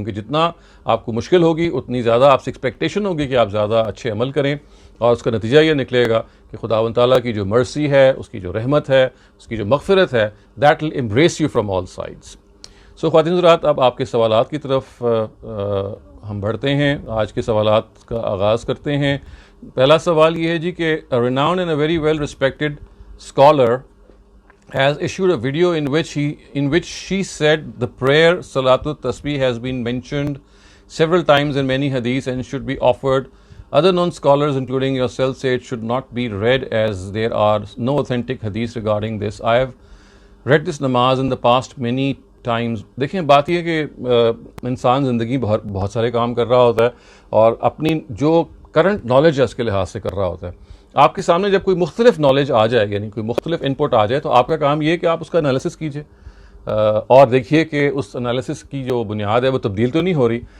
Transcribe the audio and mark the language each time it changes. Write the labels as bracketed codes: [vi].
[ur] کیونکہ جتنا آپ کو مشکل ہوگی اتنی زیادہ آپ سے ایکسپیکٹیشن ہوگی کہ آپ زیادہ اچھے عمل کریں، اور اس کا نتیجہ یہ نکلے گا کہ خداوند تعالیٰ کی جو مرسی ہے، اس کی جو رحمت ہے، اس کی جو مغفرت ہے، [en] that will embrace you from all sides. [ur] So خواتین حضرات، اب آپ کے سوالات کی طرف ہم بڑھتے ہیں. آج کے سوالات کا آغاز کرتے ہیں. پہلا سوال یہ ہے جی کہ [en] a renowned and a very well respected scholar has issued a video in which she said the prayer Salatul Tasbih has been mentioned several times in many hadiths and should be offered. Other known scholars, including yourself, say it should not be read as there are no authentic hadiths regarding this. I have read this namaz in the past many times. [ur] دیکھیں بات یہ کہ انسان زندگی بہت سارے کام کر رہا ہوتا ہے اور اپنی جو کرنٹ نالج ہے اس کے لحاظ سے کر رہا ہوتا ہے. آپ کے سامنے جب کوئی مختلف نالج آ جائے، یعنی کوئی مختلف انپٹ آ جائے، تو آپ کا کام یہ ہے کہ آپ اس کا انالیسس کیجئے اور دیکھیے کہ اس انالیسس کی جو بنیاد ہے وہ تبدیل تو نہیں ہو رہی.